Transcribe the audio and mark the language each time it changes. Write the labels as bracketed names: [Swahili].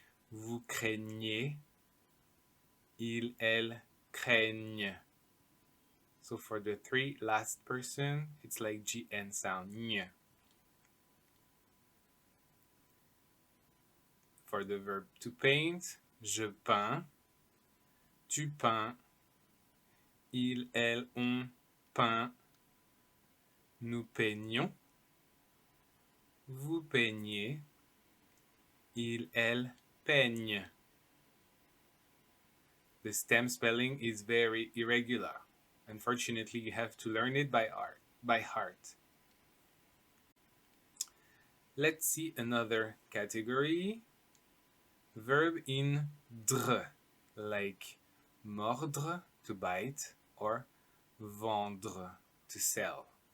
[French] Vous craignez, il, elle, craignent. [English] So for the three last person, it's like GN sound, ny. For the verb to paint, [French] je peins, tu peins, il, elle, on peint, nous peignons, vous peignez, il, elle, peigne. [English] The stem spelling is very irregular. Unfortunately, you have to learn it by heart. Let's see another category. Verb in dre, like mordre, to bite, or vendre, to sell.